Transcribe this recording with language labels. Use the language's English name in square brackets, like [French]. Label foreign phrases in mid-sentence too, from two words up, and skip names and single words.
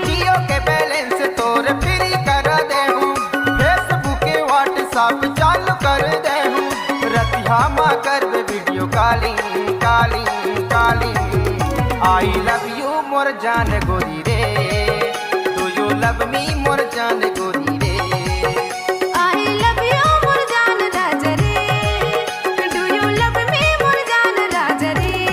[Chhattisgarhi] जियो के बैलेंस तोर फ्री कर दे हूँ फेसबुक व्हाट्सएप चालू कर दे हूँ रतिया माँ करबे [English] video calling calling calling I love you [Chhattisgarhi] मोर जान गोरी रे [English] do you love me [Chhattisgarhi] मोर जान गोरी रे [English] I love you [Chhattisgarhi] मोर जान राजा रे [English] do you love me [Chhattisgarhi] मोर जान राजा रे